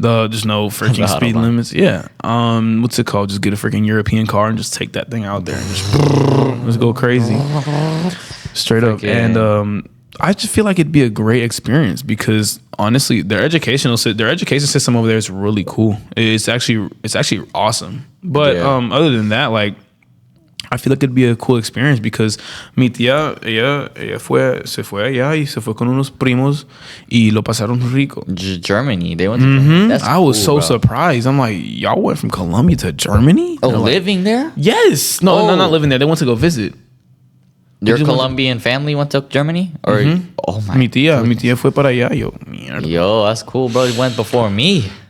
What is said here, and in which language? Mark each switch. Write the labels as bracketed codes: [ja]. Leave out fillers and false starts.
[en] Just no freaking speed limits. Yeah. What's it called? Just get a freaking European car and just take that thing out there and just go crazy. Straight up. And I just feel like it'd be a great experience because honestly, their education system over there is really cool. It's actually awesome. But other than that, like I feel like it'd be a cool experience because [es] mi tía, ella se fue allá y se fue con unos primos y lo pasaron rico. [en] Germany, they went to Germany. That's I was cool, so surprised. I'm like, y'all went from Colombia to Germany? Oh, living there? Yes. No, not living there. They went to go visit. Your Colombian family went to Germany? Or oh my [es] mi tía fue para allá. [en] Yo, that's cool, bro. He went before me.